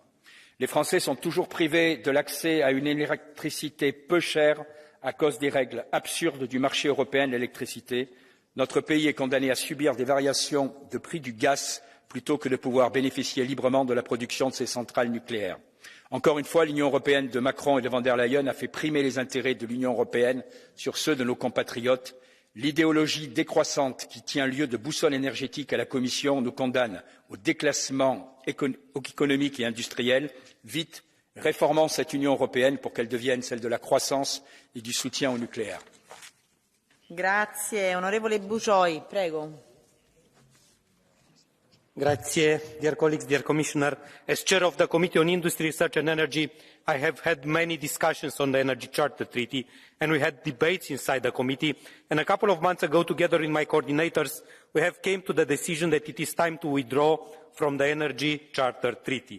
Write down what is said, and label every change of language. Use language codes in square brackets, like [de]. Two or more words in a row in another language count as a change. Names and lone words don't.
[fr] Les Français sont toujours privés de l'accès à une électricité peu chère à cause des règles absurdes du marché européen de l'électricité. Notre pays est condamné à subir des variations de prix du gaz plutôt que de pouvoir bénéficier librement de la production de ces centrales nucléaires. Encore une fois, l'Union européenne de Macron et de von der Leyen a fait primer les intérêts de l'Union européenne sur ceux de nos compatriotes. L'idéologie décroissante qui tient lieu de boussole énergétique à la Commission nous condamne au déclassement économique et industriel. Vite, réformons cette Union européenne pour qu'elle devienne celle de la croissance et du soutien au nucléaire. [it] Grazie. Onorevole Bugioi, prego. Grazie, [en] dear colleagues, dear Commissioner. As chair of the Committee on Industry, Research and Energy, I have had many discussions on the Energy Charter Treaty, and we had debates inside the committee. And a couple of months ago, together with my coordinators, we have come to the decision that it is time to withdraw from the Energy Charter Treaty.